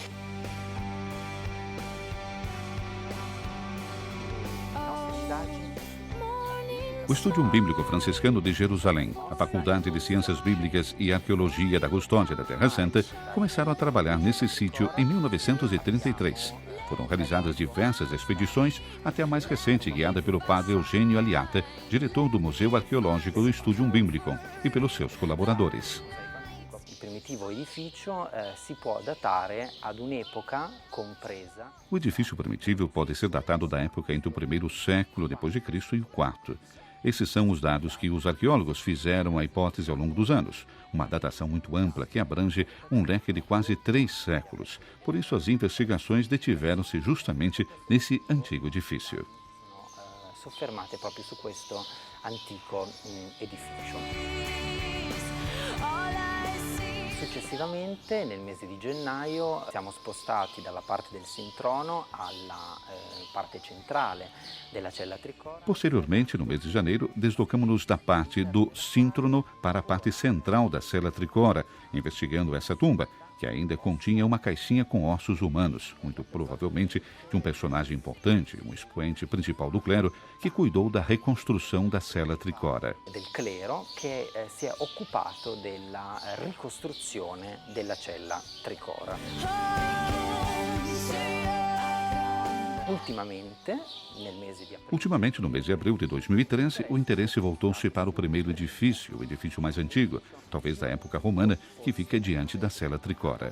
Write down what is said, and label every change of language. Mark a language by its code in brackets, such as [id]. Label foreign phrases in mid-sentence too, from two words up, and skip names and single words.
[pt] O Estúdio Bíblico Franciscano de Jerusalém, a Faculdade de Ciências Bíblicas e Arqueologia da Custódia da Terra Santa, começaram a trabalhar nesse sítio em 1933. Foram realizadas diversas expedições, até a mais recente guiada pelo padre Eugênio Aliata, diretor do Museu Arqueológico do Estúdio Bíblico, e pelos seus colaboradores. [it] Il primitivo edificio si può datare ad un'epoca compresa. [pt] O edifício primitivo pode ser datado da época entre o primeiro século depois de Cristo e o quarto. Esses são os dados que os arqueólogos fizeram a hipótese ao longo dos anos. Uma datação muito ampla que abrange um leque de quase 3 séculos. Por isso, as investigações detiveram-se justamente nesse antigo edifício. [it] Soffermate proprio su questo antico edificio. Successivamente, nel mese di gennaio, siamo spostati dalla parte del Sintrono alla parte centrale della cella tricora. [pt] Posteriormente, no mês de janeiro, deslocamos-nos da parte do síncrono para a parte central da cela tricora, investigando essa tumba, que ainda continha uma caixinha com ossos humanos, muito provavelmente de um personagem importante, um expoente principal do clero, que cuidou da reconstrução da cela tricora. [it] Del clero che si è occupato della ricostruzione della cella tricora. [pt] Ultimamente, no mês de abril de 2013, o interesse voltou-se para o primeiro edifício, o edifício mais antigo, talvez da época romana, que fica diante da cela tricora.